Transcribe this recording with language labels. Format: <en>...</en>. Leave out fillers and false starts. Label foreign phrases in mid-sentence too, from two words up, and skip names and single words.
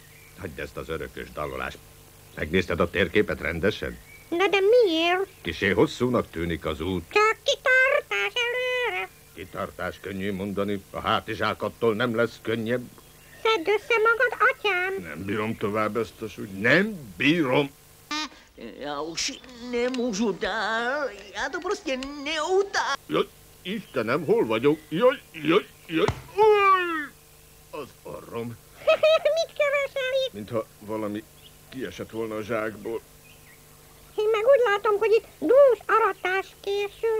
<hu>Hagyd ezt az örökös dalolást. Megnézted a térképet rendesen? Na de miért? Kisé hosszúnak tűnik az út. Csak kitartás előre. Kitartás könnyű mondani, a hátizsákattól nem lesz könnyebb. Szedd össze magad, atyám. Nem bírom tovább ezt a súlyt. Nem bírom.</hu> <cs>Já už nemůžu dál, já to prostě neutáhnu.</cs> <hu>Jaj, Istenem, hol vagyok? Jaj. Uj! Az orrom. Mit keresel itt? Mintha valami kiesett volna a zsákból. Én meg úgy látom, hogy itt dús aratás készül.</hu>